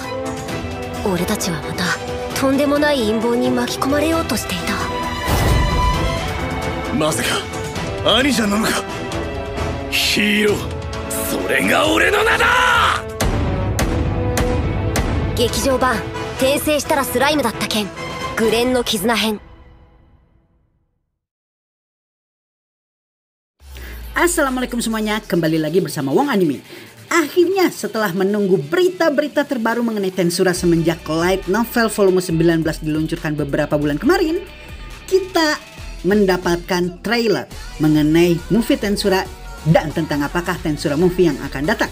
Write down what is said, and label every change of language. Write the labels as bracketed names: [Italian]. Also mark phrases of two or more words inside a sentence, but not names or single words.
[Japanese] 俺たちはまたとんでもない陰謀に巻き込まれようとしていた。まさか兄者なのか。ヒーロー、それが俺の名だ。劇場版転生したらスライムだった件、グレンの絆編。 [Indonesian] Assalamualaikum semuanya, kembali lagi bersama Wong Anime. Akhirnya setelah menunggu berita-berita terbaru mengenai Tensura semenjak [English] light novel volume [Indonesian] 19 diluncurkan beberapa bulan kemarin, kita mendapatkan trailer mengenai movie Tensura dan tentang apakah Tensura movie yang akan datang.